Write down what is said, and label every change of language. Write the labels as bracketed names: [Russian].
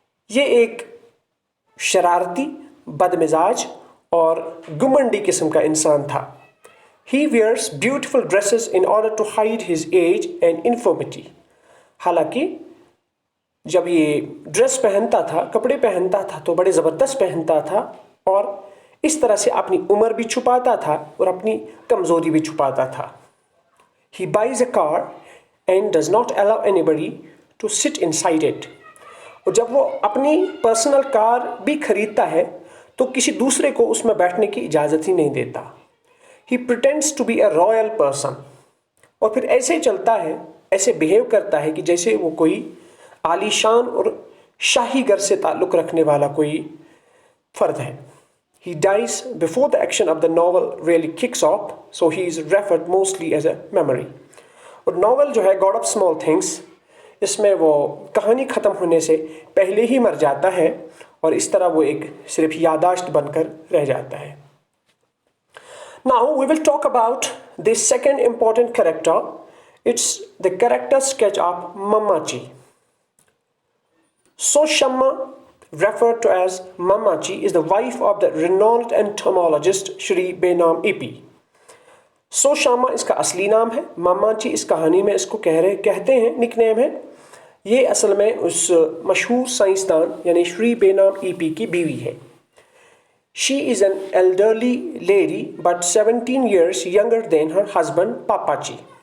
[Hindi] ये एक शरारती, बदमिजाज और घुमंडी किस्म का इंसान था. [English] He wears beautiful dresses in order to hide his age and infirmity. [Hindi] हालांकि जब ये ड्रेस पहनता था, कपड़े पहनता था, तो बड़े ज़बरदस्त पहनता था और इस तरह से अपनी उम्र भी छुपाता था और अपनी कमज़ोरी भी छुपाता था. [English] He buys a car and does not allow anybody to sit inside it. [Hindi] और जब वो अपनी पर्सनल कार भी खरीदता है तो किसी दूसरे को उसमें बैठने की इजाज़त ही नहीं देता. [English] He pretends to be a royal person. [Hindi] और फिर ऐसे चलता है, ऐसे बिहेव करता है कि जैसे वो कोई आलीशान और शाही घर से ताल्लुक़ रखने वाला कोई फ़र्द है. [English] He dies before the action of the novel really kicks off, so he is referred mostly as a memory. [Hindi] और नॉवल जो है [English] God of Small Things, [Hindi] इसमें वो कहानी ख़त्म होने से पहले ही मर जाता है और इस तरह वो एक सिर्फ याददाश्त बनकर रह जाता है. [English] Now we will talk about the second important character. It's the character sketch of Mamachi. So Shamma, referred to as Mamachi, is the wife of the renowned entomologist Shri Benam EP. [Hindi] सो शामा इसका असली नाम है. मामाची इस कहानी में इसको कहते हैं, निकनेम है. ये असल में उस मशहूर साइंसदान यानी श्री बेनाम ईपी की बीवी है. [English] She is an elderly lady but 17 years younger than her husband पापाची.